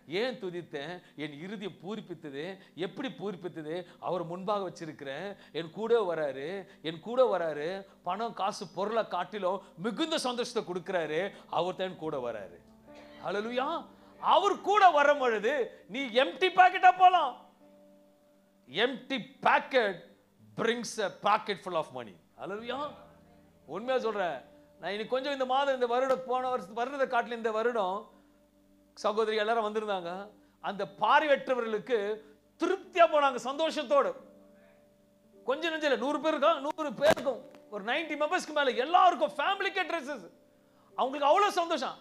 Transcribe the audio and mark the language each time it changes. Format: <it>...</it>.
<ta>ஏன் துதித்தேன்? என் இருதயம் பூரிப்பித்தது. எப்படி பூரிப்பித்தது? அவர் முன்பாக வச்சிருக்கிறேன். என் கூட வராரு. பணம் காசு பொருளை காட்டிலும் மிகுந்த சந்தோஷத்தை கொடுக்கிறாரு. அவர் தான் கூட வராரு. ஹல்லேலூயா. அவர் கூட வரும் பொழுது நீ எம்டி பாக்கெட்டா போலாம்.</ta> <en>Empty pocket brings a pocket full of money.</en> <ta>ஹல்லேலூயா. உண்மையா சொல்றேன். நான் இன்னைக்கு கொஞ்சம் இந்த மாதம், இந்த வருடம், போன வருடத்தை காட்டில இந்த வருடம் சகோதரி எல்லாரும் வந்திருந்தாங்க. அந்த பார்வையற்றவர்களுக்கு திருப்தியா போனாங்க, சந்தோஷத்தோடு. கொஞ்சம் நெஞ்சல 100 பேர் இருக்கா, 100 பேருக்கும் ஒரு 90 மெம்பர்ஸ்க்கு மேல எல்லாருக்கும் ஃபேமிலிக்கே ட்ரெஸ்ஸஸ். அவங்களுக்கு அவ்வளவு சந்தோஷம்.</ta>